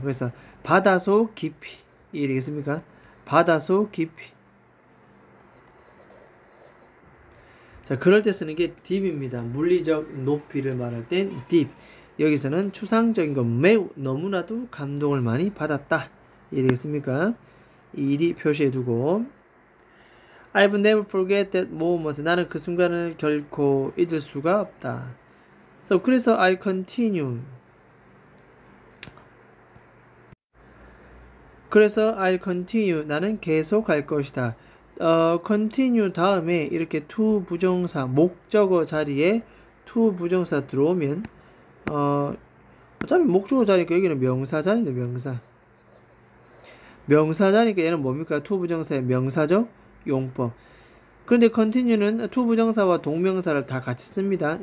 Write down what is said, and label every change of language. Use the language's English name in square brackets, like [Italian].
[Korean] 그래서 바다속 깊이 이해되겠습니까? 바다속 깊이. 자, 그럴 때 쓰는 게 deep입니다. 물리적 높이를 말할 땐 deep. 여기서는 추상적인 건 매우, 너무나도 감동을 많이 받았다. 이해되겠습니까? [English] ed [Korean] 표시해두고 [English] I've never forget that moment. [Korean] 나는 그 순간을 결코 잊을 수가 없다. [English] So, [Korean] 그래서 [English] I continue. [Korean] 그래서 [English] I'll continue. [Korean] 나는 계속할 것이다. continue 다음에 이렇게 to 부정사, 목적어 자리에 to 부정사 들어오면 어차피 목적어 자리니까 여기는 명사 자리인데 명사 자리니까 얘는 뭡니까? to 부정사의 명사적 용법. 그런데 continue는 to 부정사와 동명사를 다 같이 씁니다.